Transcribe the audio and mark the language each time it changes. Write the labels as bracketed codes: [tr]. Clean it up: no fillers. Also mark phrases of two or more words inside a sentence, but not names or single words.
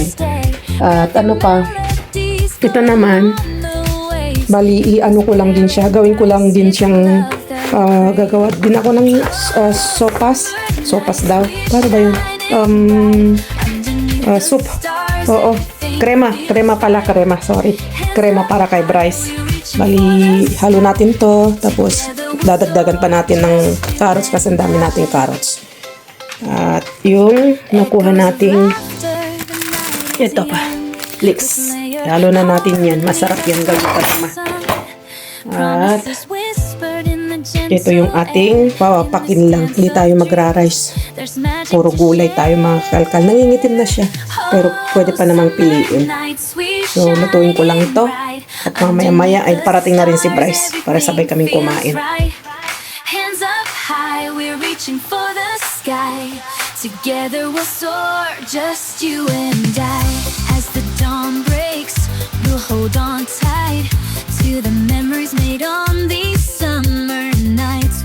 [tl] At ano pa, ito naman, bali i-ano ko lang din siya, gawin ko lang din siyang gagawa din ako ng sopas daw. Para ba yun? Soup. Oo. Crema sorry. Crema para kay Bryce. Bali, halo natin to. Tapos, dadagdagan pa natin ng carrots kasi ang dami nating carrots. At yung nakuha nating ito pa. Leeks. Halo na natin yan. Masarap yan gawin pa naman. At Ito yung ating papakin lang. Hindi tayo magra-rice. Puro gulay tayo mga kalkal. Nangingitim na siya. Pero pwede pa namang piliin. So, lutuin ko lang ito. At mamaya-maya ay parating na rin si Bryce para sabay kaming kumain. [en] Hands up high, we're reaching for the sky. Together we'll soar, just you and I. As the dawn breaks, we'll hold on tight to the memories made on these summer nights.